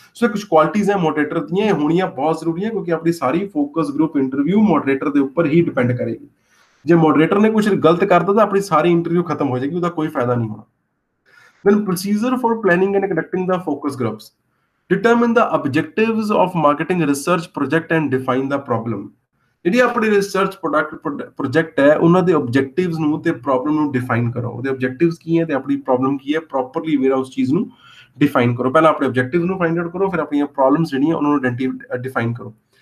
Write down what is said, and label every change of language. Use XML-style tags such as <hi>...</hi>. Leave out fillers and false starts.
<pa>ਸੋ ਕੁਝ ਕੁਆਲਿਟੀਜ਼ ਹੈ ਮੋਡਰੇਟਰ ਦੀਆਂ, ਇਹ ਹੋਣੀਆਂ ਬਹੁਤ ਜ਼ਰੂਰੀ ਹੈ ਕਿਉਂਕਿ ਆਪਣੀ ਸਾਰੀ ਫੋਕਸ ਗਰੁੱਪ ਇੰਟਰਵਿਊ ਮੋਡਰੇਟਰ ਦੇ ਉੱਪਰ ਹੀ ਡਿਪੈਂਡ ਕਰੇਗੀ। ਜੇ ਮੋਡਰੇਟਰ ਨੇ ਕੁਝ ਗਲਤ ਕਰਤਾ ਤਾਂ ਆਪਣੀ ਸਾਰੀ ਇੰਟਰਵਿਊ ਖਤਮ ਹੋ ਜਾਏਗੀ, ਉਹਦਾ ਕੋਈ ਫਾਇਦਾ ਨਹੀਂ ਹੋਣਾ।</pa> <en>Then procedure for planning and conducting the focus groups। Determine the objectives of marketing research project and define the problem।</en> <pa>ਜਿਹੜੀ ਆਪਣੀ ਰਿਸਰਚ ਪ੍ਰੋਜੈਕਟ ਹੈ ਉਹਨਾਂ ਦੇ ਆਬਜੈਕਟਿਵਸ ਨੂੰ ਤੇ ਪ੍ਰੋਬਲਮ ਨੂੰ ਡਿਫਾਈਨ ਕਰੋ। ਉਹਦੇ ਆਬਜੈਕਟਿਵਸ ਕੀ ਹੈ ਤੇ ਆਪਣੀ ਪ੍ਰੋਬਲਮ ਕੀ ਹੈ, ਪ੍ਰੋਪਰਲੀ ਮੇਰਾ ਉਸ ਚੀਜ਼ ਨੂੰ ਡਿਫਾਈਨ ਕਰੋ। ਪਹਿਲਾਂ ਆਪਣੇ ਆਬਜੈਕਟਿਵ ਨੂੰ ਫਾਈਂਡ ਆਊਟ ਕਰੋ, ਫਿਰ ਆਪਣੀਆਂ ਪ੍ਰੋਬਲਮਸ ਜਿਹੜੀਆਂ ਉਹਨਾਂ ਨੂੰ ਡਿਫਾਈਨ ਕਰੋ।</pa>